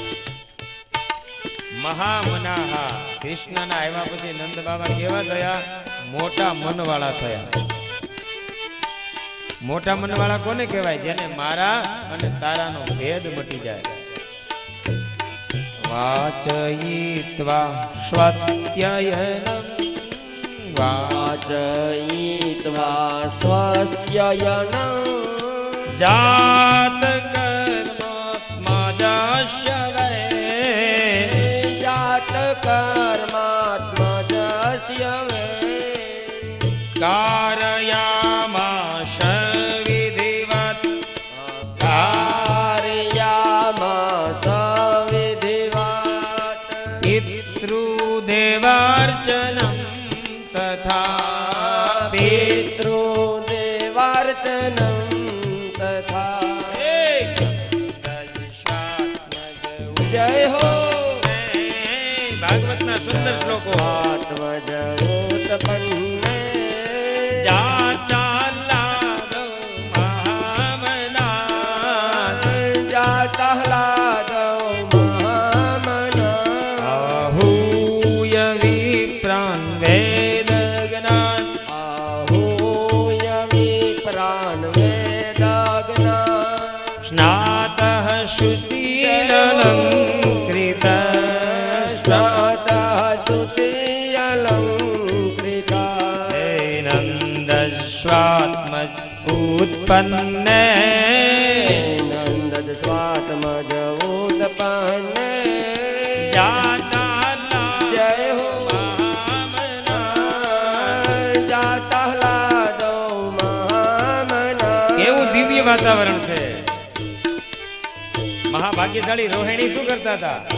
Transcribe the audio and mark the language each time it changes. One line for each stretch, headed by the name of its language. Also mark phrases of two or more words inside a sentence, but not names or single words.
Gujarati: મહામનાહા, કૃષ્ણના આવ્યા પછી નંદ બાબા કેવા થયા? મોટા મનવાળા થયા. મોટા મનવાળા કોને કહેવાય? જેને મારા અને તારાનો ભેદ મટી જાય.
Sanskrit: વાચયિત્વા સ્વત્યયનમ वाचयित्वा स्वस्त्ययनं जात कर्मात्मजस्य वै जात कर्मात्मजस्य वै कारयामाश विधिवत् कारयामास विधिवत् पितृदेवार्चनं तथा पितृदेवार्चनं तथा
Gujarati: જય હો. ભાગવતના સુંદર શ્લોકો.
Sanskrit: આત્મજ ઉત્પન્ને જાતા લાદો મહામના જાતા લાદો મહામના आहूय विप्रान् वेद ज्ञान आहूય વિપ્રાન વેદ જ્ઞાન स्नातः श्रुति अलंकृत સ્નાતઃ શ્રુતિ અલંકૃતા नन्दस्वात्मज उत्पन्ने નંદજ સ્વાત્મજ ઉત્પન્ને जाता
Gujarati: જય હો.
Sanskrit: જાતા લાદો મહામના.
Gujarati: કેવું દિવ્ય વાતાવરણ છે. મહાભાગ્યશાળી રોહિણી શું કરતા હતા?